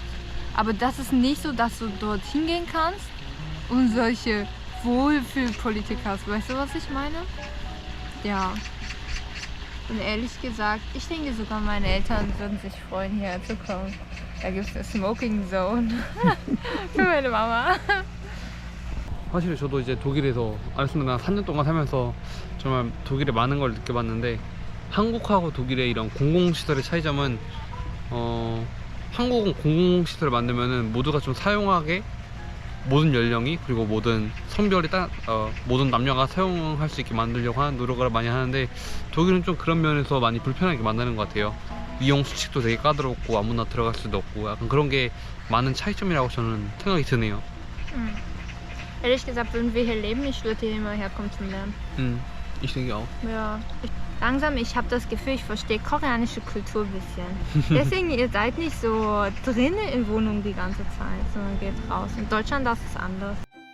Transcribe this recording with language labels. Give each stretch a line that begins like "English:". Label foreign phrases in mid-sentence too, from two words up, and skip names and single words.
German: Aber das ist nicht so, dass du dort hingehen kannst und solche Wohlfühlpolitik hast. Weißt du, was ich meine? Ja. Und ehrlich gesagt, ich denke sogar meine Eltern würden sich freuen, hierher zu kommen. Da gibt es eine
English: Smoking Zone
German: für meine Mama.
Korean: 사실 저도 이제 독일에서 알렉산드랑 3년 동안 살면서 정말 독일에 많은 걸 느껴봤는데 한국하고 독일의 이런 공공시설의 차이점은 한국은 공공시설을 만들면은 모두가 좀 사용하게 모든 연령이 그리고 모든 성별이 모든 남녀가 사용할 수 있게 만들려고 하는 노력을 많이 하는데 독일은 좀 그런 면에서 많이 불편하게 만드는 것 같아요. 이용 수칙도 되게 까다롭고 아무나 들어갈 수도 없고 약간 그런 게 많은 차이점이라고 저는 생각이 드네요.
German: Ehrlich gesagt, würden wir hier leben, ich würde hier immer herkommen zum Lernen. Ich denke auch. Ja. Langsam, ich habe das Gefühl, ich verstehe koreanische Kultur ein bisschen. Deswegen, ihr seid nicht so drinnen in Wohnungen die ganze Zeit, sondern geht raus. In Deutschland, das ist anders.